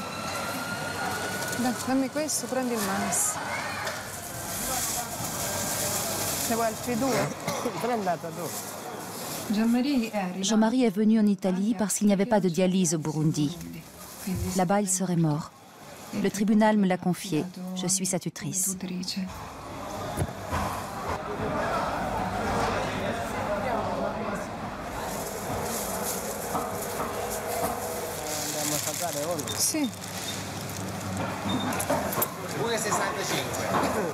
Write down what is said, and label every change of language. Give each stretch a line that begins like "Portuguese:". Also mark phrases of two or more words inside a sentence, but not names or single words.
Italian: Dai, dammi questo, prendi il mais. Ne vuoi altri 2?
French: Jean-Marie est venu en Italie parce qu'il n'y avait pas de dialyse au Burundi. Là-bas, il serait mort. Le tribunal me l'a confié. Je suis sa tutrice.
Italian: Sì. 1,65.